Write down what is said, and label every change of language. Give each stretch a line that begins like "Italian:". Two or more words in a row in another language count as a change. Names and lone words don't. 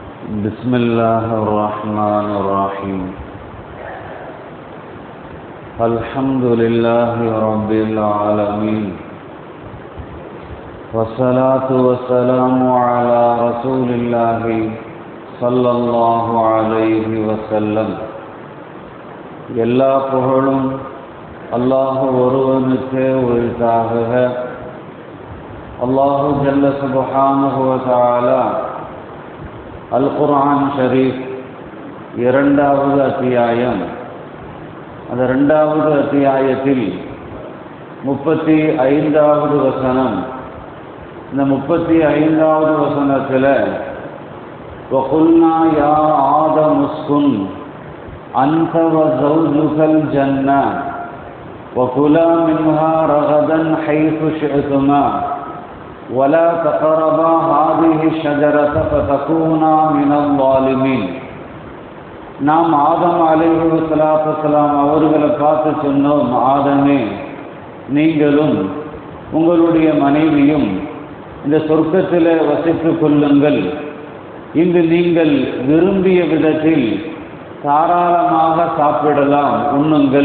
Arabic: بسم الله الرحمن الرحيم. الحمد لله رب العالمين، والصلاة والسلام على رسول الله صلى الله عليه وسلم.
Tamil: எல்லா புகழும் அல்லாஹ் ஒருவனுக்கே உரித்தாகுக.
Arabic: الله جل سبحانه وتعالى
Tamil: அல் குர்ஆன் ஷரீஃப் 2வது அத்தியாயம், அந்த 2வது அத்தியாயத்தில் 35வது வசனம். இந்த 35வது வசனத்தில்
Arabic: وقلنا يا آدم اسكن أنت وزوجك الجنة وكلا منها رغدا حيث شئتما ولا تقربا هذه الشجرة فتكونا من الظالمين.
Tamil: நாம் ஆதம்
Arabic: عليه الصلاة والسلام
Tamil: அவர்களை பார்த்து சொன்னோம், ஆதமே, நீங்களும் உங்களுடைய மனைவியும் இந்த சொர்க்கத்தில் வசித்துக் கொள்ளுங்கள். இங்கு நீங்கள் விரும்பிய விதத்தில் தாராளமாக சாப்பிடலாம், உண்ணுங்கள்.